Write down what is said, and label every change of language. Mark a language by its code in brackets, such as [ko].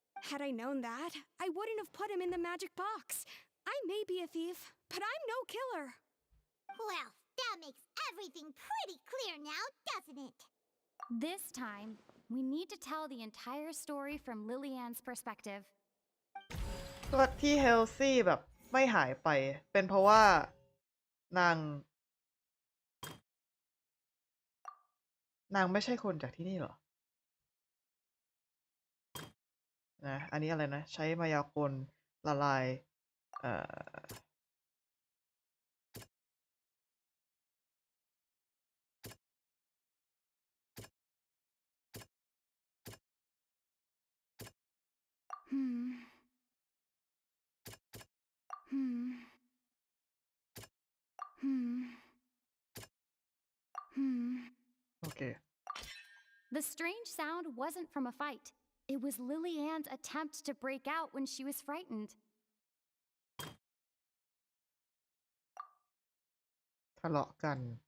[en] Had I known that, I wouldn't have put him in the magic box. I may be a thief, but I'm no killer. Well, that makes everything pretty clear now, doesn't it? This time, we need to tell the entire story from Lillian's perspective. [th] ก็ที่เฮลซี่แบบไม่หายไปเป็นเพราะว่านางไม่ใช่คนจากที่นี่หรอ นะอันนี้อะไรนะใช้มายากลละลายโอเค [en] The strange sound wasn't from a fight. It was Lillian's attempt to break out when she was frightened. [th] ทะเลาะกัน